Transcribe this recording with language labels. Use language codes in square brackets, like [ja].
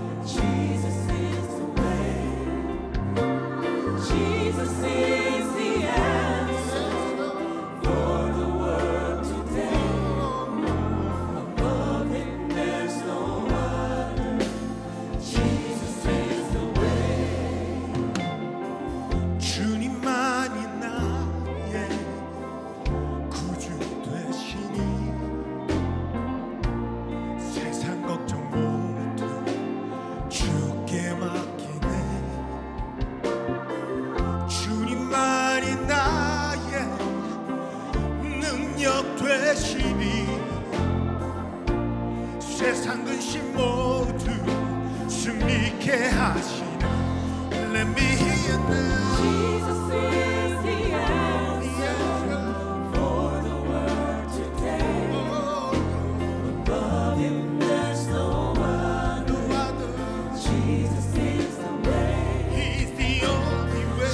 [en] Jesus is the way. Jesus is the answer for the world today. Above him there's no other. Jesus is the way. [ko] 주님만이 나의 구주 되시니 세상 걱정 모두 주께 맡기네. 주님만이 나의 능력 되시니 세상 근심 모두 승리케 하시네. [en] Let me hear you now. Jesus is the answer for the world today. Above him there's no other. Jesus is the way. He's the only way.